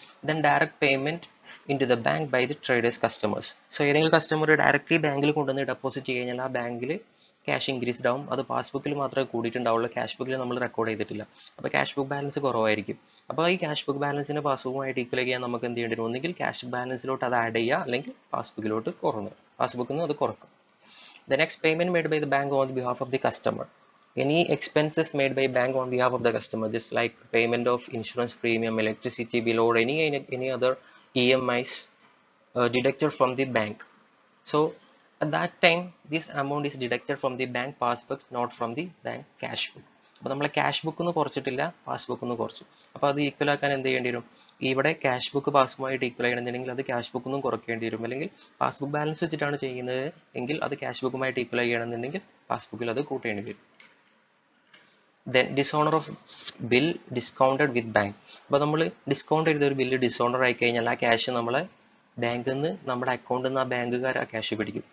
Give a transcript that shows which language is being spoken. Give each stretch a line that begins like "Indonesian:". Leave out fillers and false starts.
English: Then direct payment into the bank by the traders customers.
Malayalam: So ഏതെങ്കിലും customer directly ബാങ്കിൽ കൊണ്ടുവന്ന് deposit ചെയ്ത് കഴിഞ്ഞാൽ ആ ബാങ്കിൽ ക്യാഷ് ഇൻക്രീസ്ഡ് ആവും. അത് പാസ്ബുക്കിൽ മാത്രമേ കൂടിയിട്ടുണ്ടാവുള്ളൂ, ക്യാഷ് ബുക്കിൽ നമ്മൾ റെക്കോർഡ് ചെയ്തിട്ടില്ല. അപ്പോൾ ക്യാഷ് ബുക്ക് ബാലൻസ് കുറവായിരിക്കും. അപ്പോൾ ഈ ക്യാഷ് ബുക്ക് ബാലൻസിനെ പാസ്ബുക്കുമായിട്ട് ഈക്വൽ ചെയ്യാൻ നമുക്ക് എന്ത് ചെയ്യേണ്ടി വരും? ഒന്നുകിൽ ക്യാഷ് ബാലൻസിലോട്ട് അത് ആഡ് ചെയ്യുക, അല്ലെങ്കിൽ പാസ്ബുക്കിലോട്ട് പാസ്ബുക്കിൽ നിന്ന് അത് കുറക്കും.
English: The next payment made by the bank on behalf of the customer. Any expenses made by bank on behalf of the customer, just like payment of insurance premium, electricity bill, or any other EMIs deducted from the bank. So at that time, this amount is deducted from the bank passbook, not from the bank cash book.
Malayalam: അപ്പോൾ നമ്മൾ cash book ഒന്ന് കുറച്ചിട്ടില്ല, passbook ഒന്ന് കുറച്ചു. അപ്പോൾ അത് equal ആക്കാൻ എന്ത് ചെയ്യേണ്ടി വരും? ഇവിടെ ക്യാഷ് ബുക്ക് പാസ്ബുക്കുമായിട്ട് ഈക്വൽ ചെയ്യണമെന്നുണ്ടെങ്കിൽ അത് ക്യാഷ് ബുക്ക് ഒന്നും കുറയ്ക്കേണ്ടി വരും. അല്ലെങ്കിൽ പാസ്ബുക്ക് ബാലൻസ് വെച്ചിട്ടാണ് ചെയ്യുന്നത് എങ്കിൽ അത് ക്യാഷ് ബുക്കുമായിട്ട് ഈക്വൽ ചെയ്യണമെന്നുണ്ടെങ്കിൽ പാസ്ബുക്കിൽ അത് കൂട്ടേണ്ടി വരും.
English: Then dishonour of bill discounted with bank.
Malayalam: അപ്പോൾ നമ്മൾ ഡിസ്കൗണ്ട് ചെയ്ത ഒരു ബില്ല് ഡിസോണർ ആയി കഴിഞ്ഞാൽ ആ ക്യാഷ് നമ്മളെ ബാങ്കിൽ നിന്ന്, നമ്മുടെ അക്കൗണ്ടിൽ നിന്ന് ആ ബാങ്കുകാർ ആ ക്യാഷ് പിടിക്കും.